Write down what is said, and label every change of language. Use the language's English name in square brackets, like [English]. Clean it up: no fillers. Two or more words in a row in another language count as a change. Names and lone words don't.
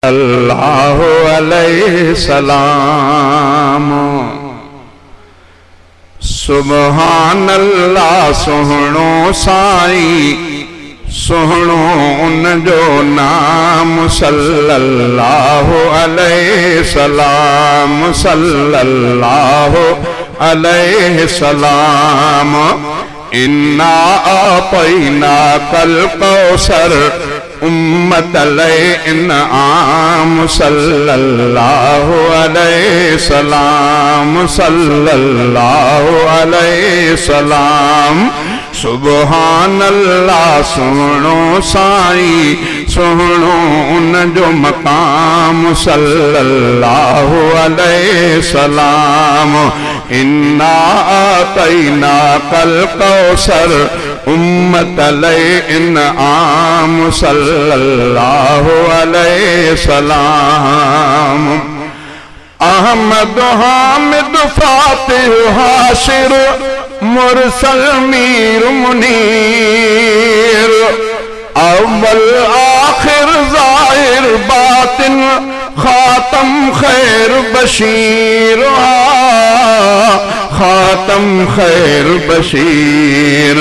[Arabic] الله عليه سلام. سبحان الله [Sindhi] सोहणो साईं सोहणो उन जो नाम [Arabic] صلى الله عليه سلام صلى الله عليه سلام. إنا أعطيناك الكوثر أمة إنعام صلى الله عليه سلام صلى الله عليه سلام. سبحان الله [Sindhi] सुनो साईं सुनो उन जो मकाम [Arabic] صلى الله عليه سلام. إنا أعطيناك الكوثر أمة إنعام صلى الله عليه سلام. أحمد حامد فاتح حاشر مرسل مير منير أول آخر ظاهر باطن خاتم خير بشير خاتم خير بشير.